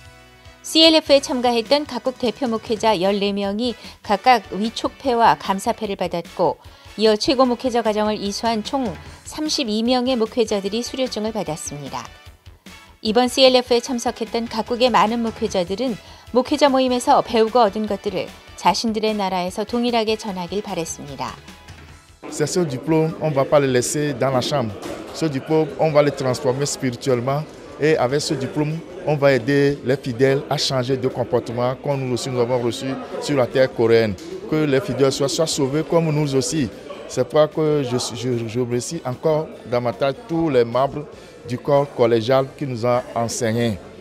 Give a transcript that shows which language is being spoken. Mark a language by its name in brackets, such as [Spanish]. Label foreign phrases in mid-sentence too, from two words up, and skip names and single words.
[Korean] CLF에 참가했던 각국 대표 목회자 14명이 각각 위촉패와 감사패를 받았고 이어 최고 목회자 과정을 이수한 총 32명의 목회자들이 수료증을 받았습니다. 이번 CLF에 참석했던 각국의 많은 목회자들은 목회자 모임에서 배우고 얻은 것들을 자신들의 나라에서 동일하게 전하길 바랬습니다. [French] Ce diplôme, on ne va pas le laisser dans la chambre. Ce diplôme, on va le transformer spirituellement et avec ce diplôme, on va aider les fidèles à changer de comportement comme nous aussi nous avons reçu sur la terre coréenne. Que les fidèles soient sauvés comme nous aussi. C'est pourquoi que je remercie encore dans ma tête tous les membres du corps collégial qui nous ont enseigné.